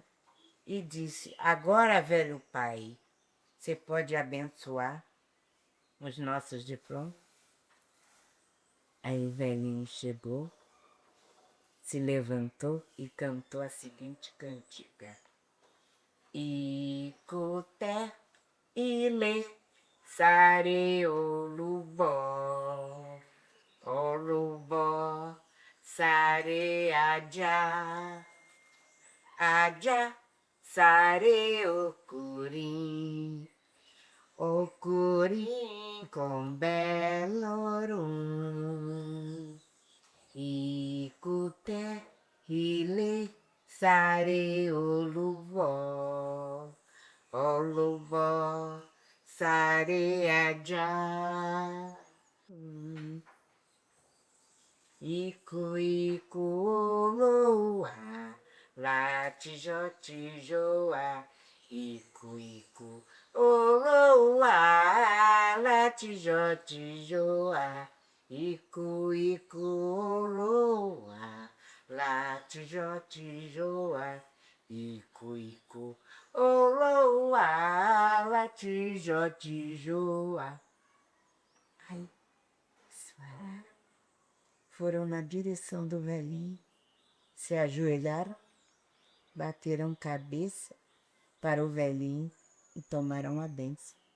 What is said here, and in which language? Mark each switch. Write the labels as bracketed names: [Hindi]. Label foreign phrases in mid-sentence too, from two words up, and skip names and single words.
[Portuguese] E disse: agora, velho pai, você pode abençoar os nossos diplomas? Aí o velhinho chegou, se levantou e cantou a seguinte cantiga. [Yoruba] Icuté, ile, sare, olubó, olubó, sare, ajá, ajá, sare, ocurim, ocurim com belorum. Icuté, ile, sare, olubó, olubó, sare, ajá. Ico, ico, oloa, lá, tijó, tijoa. Ico, ico, oloa, lá, tijó, tijoa. Ico, ico, oloa, lá, tijó, tijoa. Ico, ico, oloa, lá, tijó, tijoa. [Portuguese] Aí, foram na direção do velhinho, se ajoelharam, bateram cabeça para o velhinho e tomaram a bênção.